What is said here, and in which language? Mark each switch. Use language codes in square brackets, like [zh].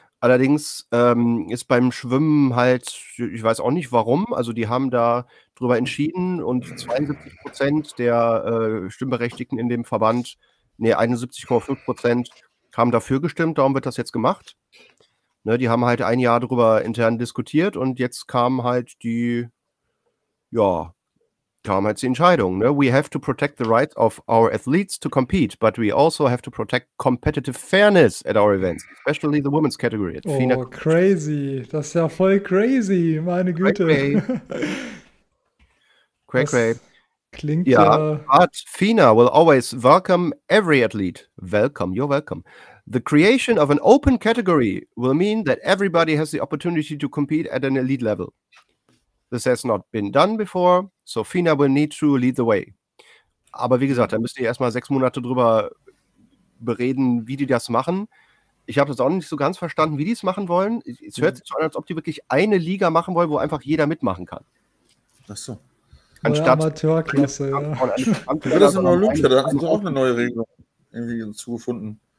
[de] Allerdings ist beim Schwimmen halt, ich weiß auch nicht warum, also die haben da drüber entschieden und 72% der Stimmberechtigten in dem Verband, nee, 71,5% haben dafür gestimmt, darum wird das jetzt gemacht. Ne, die haben halt ein Jahr drüber intern diskutiert und jetzt kam halt die, ja, kam halt die Entscheidung. Ne? [en] We have to protect the rights of our athletes to compete, but we also have to protect competitive fairness at our events, especially the women's category. [de] Oh, FINA crazy. Das ist ja voll crazy, meine Güte. [en] Cray-cray. [de] Klingt ja. [en] But FINA will always welcome every athlete. Welcome, you're welcome. The creation of an open category will mean that everybody has the opportunity to compete at an elite level. This has not been done before, so FINA will need to lead the way. [de] Aber wie gesagt, da müsst ihr erstmal 6 Monate drüber bereden, wie die das machen. Ich habe das auch nicht so ganz verstanden, wie die es machen wollen. Es hört sich so an, als ob die wirklich eine Liga machen wollen, wo einfach jeder mitmachen kann. Ach so. Anstatt Amateurklasse, ja. Ja, das in Olympia, da haben sie auch eine neue Regelung irgendwie zugefunden.